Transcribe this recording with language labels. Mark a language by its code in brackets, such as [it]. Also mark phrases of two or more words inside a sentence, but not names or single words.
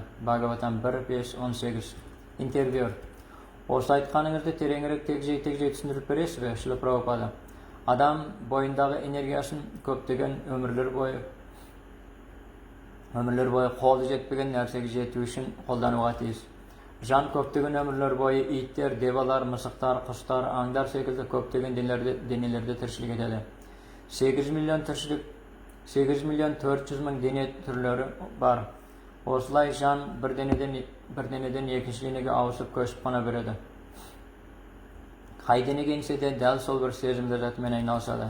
[kk] Бхагаватам 1.5.18. Интервью. Осы айтқаныңызды тереңірек тегжей түсіндіріп бересіз бе, Шіла Прабхупада? Адам бойындағы энергиясын көптеген өмірлер бойы қолы жетпеген нәрсеге жету үшін қолдануға тиіс. Жан көптеген ömürler boyu itler, devalar, мысықтар, құстар, аңдар секілді көптеген денелерде тіршілік етеді. 8 миллион 400 мың дене түрлері бар. Осылай жан бір денеден екінші денеге ауысып көшіп қана береді. Қай денеге енсе де дәл сол бір сезім ләззатымен айналысады.